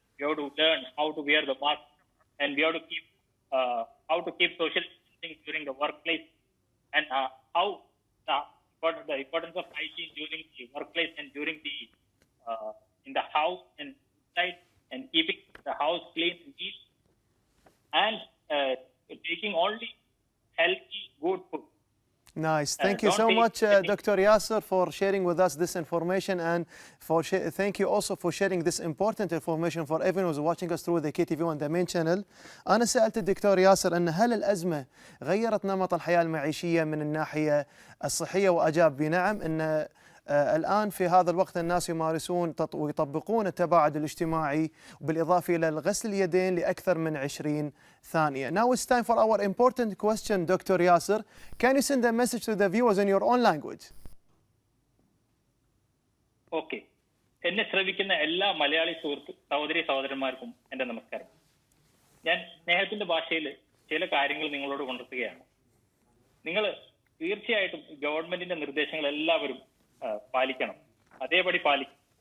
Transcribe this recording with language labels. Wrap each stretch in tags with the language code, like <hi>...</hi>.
<en>We have to learn how to wear the mask, and we have to keep how to keep social distancing during the workplace, and how the importance of hygiene during the workplace and during the in the house and inside, and keeping the house clean and neat, and taking only healthy, good food. Nice. Thank you so much, Dr. Yasser, for sharing with us this information, and thank you also for sharing this important information for everyone who's watching us through the KTV on the main channel.</en> <ar>أنا سألت الدكتور ياسر أن هل الأزمة غيرت نمط الحياة المعيشية من الناحية الصحية، وأجاب بنعم. أن الآن في هذا الوقت الناس يمارسون ويطبقون التباعد الاجتماعي بالإضافة إلى غسل اليدين لأكثر من 20 ثانية.</ar> <en>Now it's time for our important question, Dr. Yasser. Can you send a message to the viewers in your own language? Okay.</en> <ml>എന്നെ ശ്രവിക്കുന്ന എല്ലാ മലയാളി സഹോദരന്മാർക്കും എൻ്റെ നമസ്കാരം. ഞാൻ സ്നേഹത്തിന്റെ ഭാഷയിൽ ചില കാര്യങ്ങൾ നിങ്ങളോട് ഉണർത്തുകയാണ്. നിങ്ങൾ തീർച്ചയായിട്ടും ഗവൺമെന്റിന്റെ നിർദ്ദേശങ്ങൾ എല്ലാവരും പാലിക്കണം. അതേപടി പാലിക്കും.</ml>